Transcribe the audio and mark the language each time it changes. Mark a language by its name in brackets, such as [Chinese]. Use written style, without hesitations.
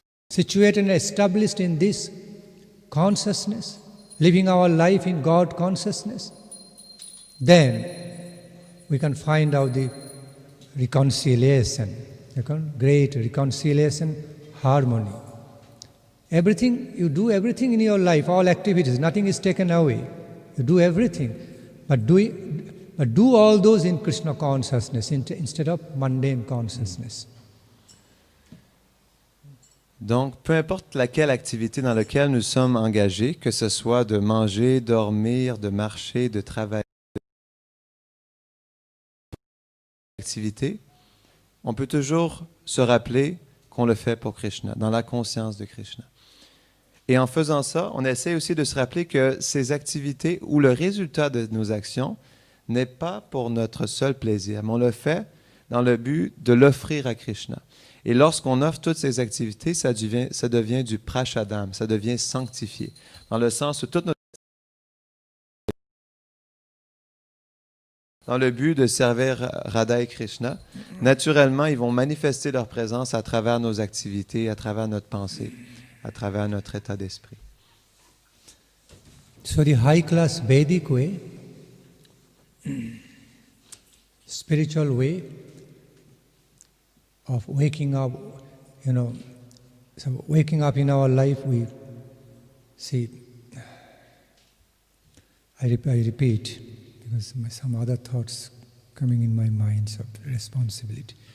[English] Situated and established in this consciousness, living our life in God consciousness, then we can find out the reconciliation, great reconciliation, harmony. Everything, you do everything in your life, all activities, nothing is taken away. You do everything, but do all those in Krishna consciousness instead of mundane consciousness. [French] Donc, peu importe laquelle activité dans laquelle nous sommes engagés, que ce soit de manger, dormir, de marcher, de travailler, activité, on peut toujours se rappeler qu'on le fait pour Krishna, dans la conscience de Krishna. Et en faisant ça, on essaie aussi de se rappeler que ces activités ou le résultat de nos actions n'est pas pour notre seul plaisir, mais on le fait dans le but de l'offrir à Krishna. Et lorsqu'on offre toutes ces activités, ça devient du prashadam, ça devient sanctifié. Dans le sens où dans le but de servir Radha et Krishna, naturellement, ils vont manifester leur présence à travers nos activités, à travers notre pensée, à travers notre état d'esprit. [English] So the high-class Vedic way, spiritual way of waking up, so waking up in our life, we see, I repeat, because some other thoughts coming in my mind of responsibility.